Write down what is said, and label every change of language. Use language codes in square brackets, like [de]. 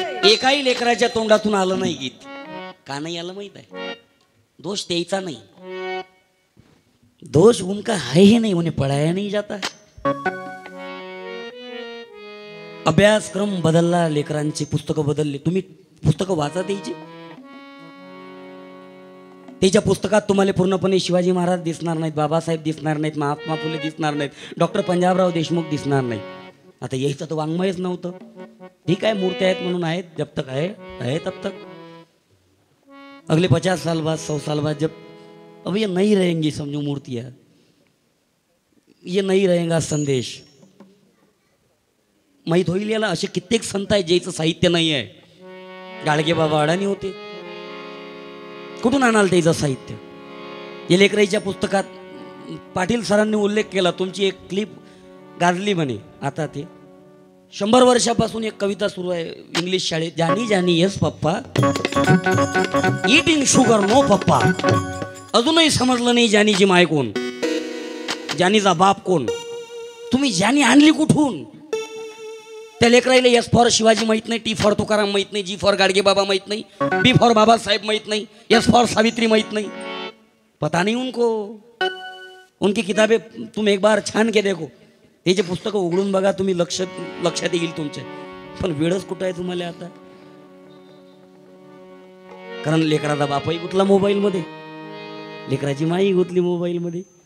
[mr] एकाही लेकराच्या तोंडातून आलं नाही गीत. का नाही आलं माहित आहे? दोष द्यायचा नाही. [hi] दोष उनका है ही नहीं, उन्हें पढ़ाया नहीं जाता. [mr] अभ्यासक्रम बदलला, लेकरांची पुस्तकं बदलली. तुम्ही पुस्तकं वाचा द्यायची. त्याच्या पुस्तकात तुम्हाला पूर्णपणे शिवाजी महाराज दिसणार नाहीत, बाबासाहेब दिसणार नाहीत, महात्मा फुले दिसणार नाहीत, डॉक्टर पंजाबराव देशमुख दिसणार नाहीत. आता यायचं तर वाङ्मयच नव्हतं. ठीक आहे, मूर्त्या आहेत म्हणून आहेत, [hi] जब तक है तब तक. अगले 50 साल बाद 100 साल बाद जब अब ये नहीं रहेंगी समझो मूर्तियाँ, ये नहीं रहेगा संदेश. [mr] माहीत होईल याला असे कित्येक संत आहेत ज्याचं साहित्य नाही आहे. गाडगे बाबा अडाणी होते, कुठून आणाल त्याचं साहित्य? हे लेकराईच्या पुस्तकात पाटील सरांनी उल्लेख केला. तुमची एक क्लिप गाजली म्हणे. आता ते 100 वर्षापासून एक कविता सुरू आहे इंग्लिश शाळेत. [en] Johny Johny yes papa, eating sugar no papa. [mr] अजूनही समजलं नाही जानीची माय कोण, जानीचा बाप कोण. तुम्ही जानी आणली कुठून? त्या लेकराईला एस फॉर शिवाजी माहित नाही, टी फॉर तुकाराम माहित नाही, जी फॉर गाडगे बाबा माहित नाही, बी फॉर बाबासाहेब माहित नाही, एस फॉर सावित्री माहित नाही. [hi] पता नहीं उनको. उनकी किताबें तुम एक बार छान के देखो. [mr] त्याचे पुस्तकं उघडून बघा तुम्ही, लक्षात येईल तुमच्या. पण वेळच कुठं आहे तुम्हाला आता? कारण लेकराचा बापही गुतला मोबाईल मध्ये, लेकराची माई गुतली मोबाईल मध्ये.